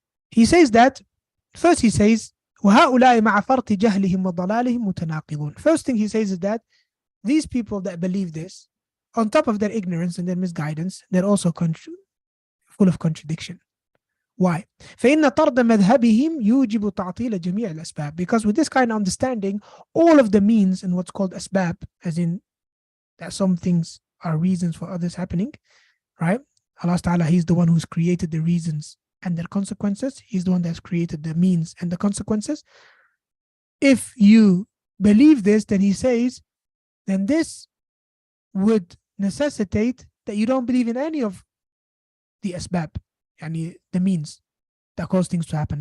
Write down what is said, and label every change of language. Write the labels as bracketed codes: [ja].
[en] He says that, first he says, [ar] وَهَؤُلَاءِ مَعَ فَرْطِ جَهْلِهِمْ وَضَلَالِهِمْ مُتَنَاقِضُونَ. [en] First thing he says is that these people that believe this, on top of their ignorance and their misguidance, they're also full of contradiction. Why? [ar] فإن طرد مذهبهم يوجب تعطيل جميع الأسباب. [en] Because with this kind of understanding, all of the means and what's called asbab, as in that some things are reasons for others happening, right? Allah Ta'ala, He's the one who's created the reasons and their consequences. He's the one that's created the means and the consequences. If you believe this, then He says, then this would necessitate that you don't believe in any of the asbab, yani the means that cause things to happen.